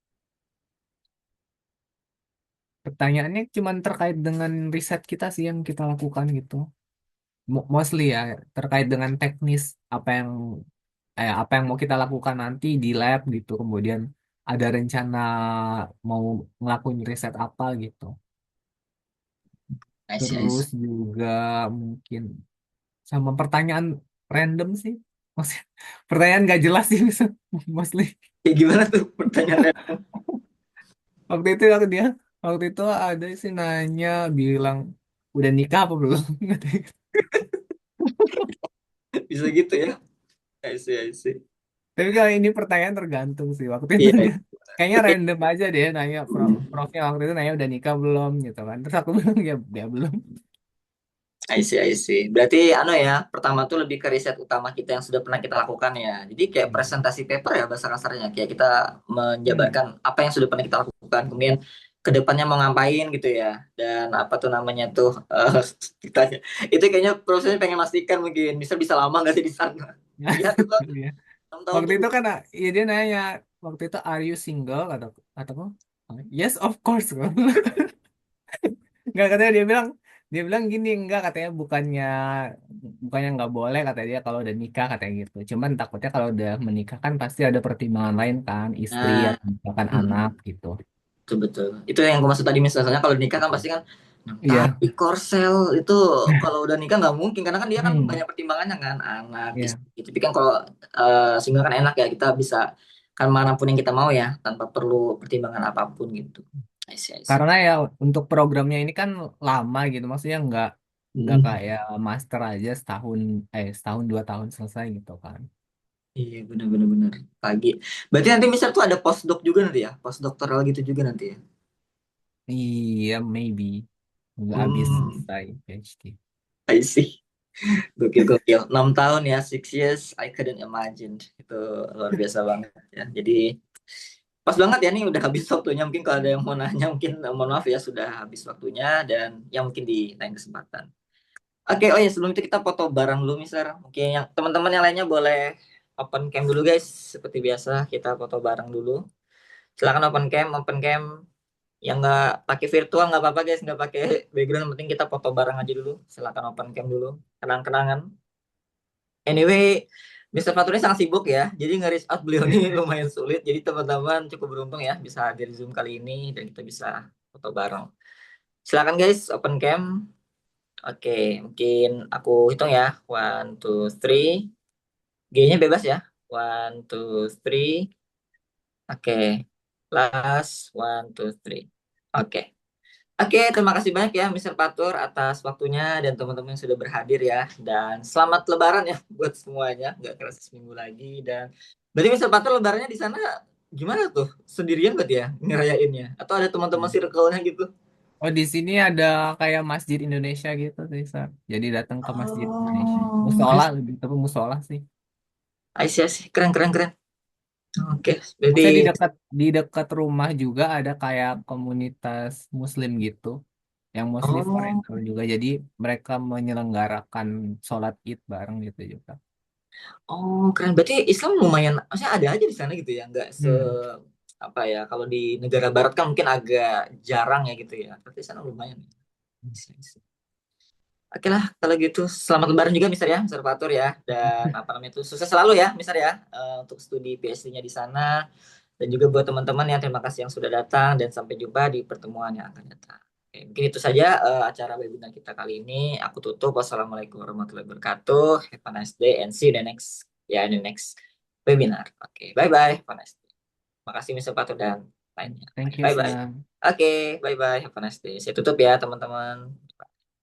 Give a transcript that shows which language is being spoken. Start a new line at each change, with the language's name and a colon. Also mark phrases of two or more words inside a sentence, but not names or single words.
Indonesian: Pertanyaannya cuman terkait dengan riset kita sih yang kita lakukan gitu. Mostly ya terkait dengan teknis apa yang apa yang mau kita lakukan nanti di lab gitu. Kemudian ada rencana mau ngelakuin riset apa gitu.
English: I see, I
Indonesian: Terus
English: see.
Indonesian: juga mungkin sama pertanyaan random sih. Maksudnya pertanyaan gak jelas sih mostly. Kayak gimana tuh pertanyaannya? Waktu itu waktu itu ada sih nanya bilang udah nikah apa belum? Bisa gitu ya?
English: I see, I see.
Indonesian: Tapi kalau ini pertanyaan tergantung sih. Waktu itu Iya, dia kayaknya random aja deh nanya profnya waktu itu nanya udah nikah belum gitu kan. Terus aku bilang ya belum.
English: I see, I see.
Indonesian: Berarti anu ya, pertama tuh lebih ke riset utama kita yang sudah pernah kita lakukan ya. Jadi kayak Hmm. presentasi paper ya bahasa kasarnya. Kayak kita Hmm. menjabarkan apa yang sudah pernah kita lakukan. Kemudian ke depannya mau ngapain gitu ya. Dan apa tuh namanya tuh ditanya. Itu kayaknya prosesnya pengen pastikan mungkin bisa bisa lama nggak sih di sana. Lihat itu Iya. 6 tahun Waktu tuh itu kan ya dia nanya waktu itu
English: are you single
Indonesian: kataku
English: yes of course.
Indonesian: Nggak katanya dia bilang gini enggak katanya bukannya nggak boleh kata dia kalau udah nikah katanya gitu. Cuman takutnya kalau udah menikah kan pasti ada pertimbangan lain kan istri nah, atau misalkan anak mm, gitu. betul betul. Itu yang aku maksud tadi misalnya kalau nikah kan Gitu. pasti kan nah, Iya. tapi Korsel itu kalau udah nikah nggak mungkin karena kan dia kan Hmm. banyak pertimbangannya kan anak Iya. istri. Tapi kan kalau single kan enak ya kita bisa kan manapun yang kita mau ya tanpa perlu pertimbangan apapun gitu.
English: I see, I see.
Indonesian: Karena ya untuk programnya ini kan lama gitu maksudnya nggak Mm. kayak master aja setahun 2 tahun selesai gitu kan. Iya benar-benar benar. Pagi. Berarti nanti misal tuh ada postdoc juga nanti ya, postdoktoral gitu juga nanti ya. Iya maybe nggak habis Hmm, selesai PhD.
English: I see.
Indonesian: Gokil, gokil. 6 tahun ya,
English: 6 years, I couldn't imagine.
Indonesian: Itu luar biasa banget ya. Jadi, pas banget ya nih udah habis waktunya. Mungkin kalau ada yang mau nanya, mungkin mohon maaf ya sudah habis waktunya. Dan yang mungkin di lain kesempatan. Oke, oh ya sebelum itu kita foto bareng dulu, Mister. Mungkin yang teman-teman yang lainnya boleh
English: open cam
Indonesian: dulu, guys. Seperti biasa, kita foto bareng dulu. Silakan
English: open cam, open cam.
Indonesian: Yang nggak pakai virtual nggak apa-apa, guys. Nggak pakai background, yang penting kita foto bareng aja dulu. Silakan
English: open cam
Indonesian: dulu. Kenang-kenangan. Anyway, Mr. Fatur ini sangat sibuk ya, jadi nge-reach out beliau ini lumayan sulit. Jadi teman-teman cukup beruntung ya bisa hadir di Zoom kali ini dan kita bisa foto bareng. Silakan guys,
English: open cam.
Indonesian: Oke, mungkin aku hitung ya.
English: One, two, three.
Indonesian: G-nya bebas ya.
English: One, two, three. Oke. Last, one, two, three.
Indonesian: Oke. Oke, terima kasih banyak ya Mr. Patur atas waktunya dan teman-teman yang sudah berhadir ya. Dan selamat Lebaran ya buat semuanya. Nggak kerasa seminggu lagi. Dan berarti Mr. Patur Lebarannya di sana gimana tuh? Sendirian berarti ya ngerayainnya? Atau ada teman-teman circle-nya gitu? Oh, di sini ada kayak Masjid Indonesia gitu, Sar. Jadi datang ke Masjid Indonesia. Oh, Musola lebih tapi musola sih.
English: I see, I see.
Indonesian: Keren, keren, keren. Oke, berarti Maksudnya di dekat rumah juga ada kayak komunitas Muslim gitu, yang Muslim oh, Oriental juga. Jadi mereka menyelenggarakan sholat Id bareng gitu juga. oh, keren. Berarti Islam lumayan, maksudnya ada aja di sana gitu ya, nggak se Hmm. apa ya? Kalau di negara Barat kan mungkin agak jarang ya gitu ya. Tapi di sana lumayan.
English: I see, I see.
Indonesian: Oke lah, kalau gitu selamat lebaran juga Mister ya, Mister Fatur ya. Dan apa namanya itu sukses selalu ya, Mister ya, untuk studi PhD-nya di sana. Dan juga buat teman-teman yang terima kasih yang sudah datang dan sampai jumpa di pertemuan yang akan datang. Oke, mungkin itu saja acara webinar kita kali ini. Aku tutup.
Arabic: والسلام عليكم ورحمة الله وبركاته.
English: Have a nice day and see you the next ya in the next webinar. Oke, bye bye. Have a nice day.
Indonesian: Makasih Mister Fatur dan lainnya.
English: Thank
Indonesian: Oke,
English: you, bye bye.
Indonesian: Sar.
English: Oke, bye bye. Have a nice day.
Indonesian: Saya tutup ya teman-teman.